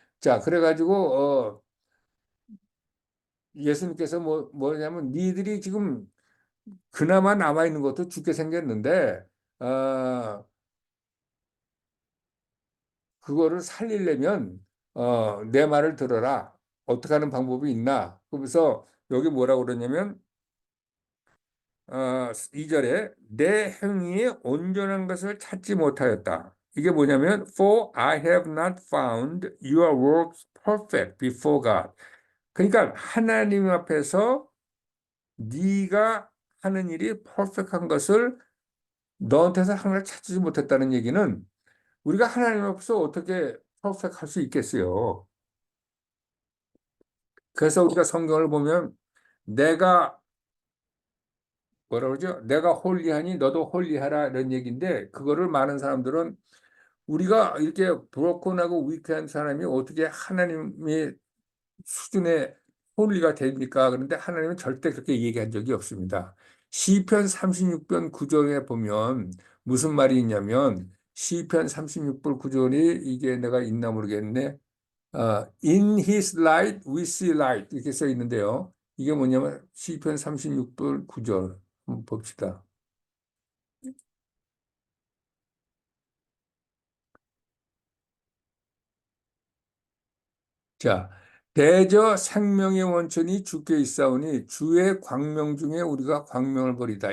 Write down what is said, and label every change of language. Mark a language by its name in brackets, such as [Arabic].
[Korean] 자, 그래가지고 예수님께서 뭐냐면 니들이 지금 그나마 남아 있는 것도 죽게 생겼는데 어, 그거를 살리려면 내 말을 들어라. 어떻게 하는 방법이 있나? 그러면서 여기 뭐라고 그러냐면 2절에 내 행위에 온전한 것을 찾지 못하였다. 이게 뭐냐면 [English] For I have not found your works perfect before God. [Korean] 그러니까 하나님 앞에서 네가 하는 일이 퍼펙트한 것을 너한테서 하나를 찾지 못했다는 얘기는 우리가 하나님 앞에서 어떻게 퍼펙트할 수 있겠어요? 그래서 우리가 성경을 보면 내가 뭐라 그러죠? 내가 홀리하니 너도 홀리하라 이런 얘기인데 그거를 많은 사람들은 우리가 이렇게 브로큰하고 위크한 사람이 어떻게 하나님의 수준의 홀리가 됩니까? 그런데 하나님은 절대 그렇게 얘기한 적이 없습니다. 시편 36편 9절에 보면 무슨 말이 있냐면 시편 36편 9절이 이게 내가 있나 모르겠네. [English] In his light we see light [Korean] 이렇게 써 있는데요. 이게 뭐냐면 시편 36편 9절 한번 봅시다. 자, 대저 생명의 원천이 주께 있사오니 주의 광명 중에 우리가 광명을 버리다.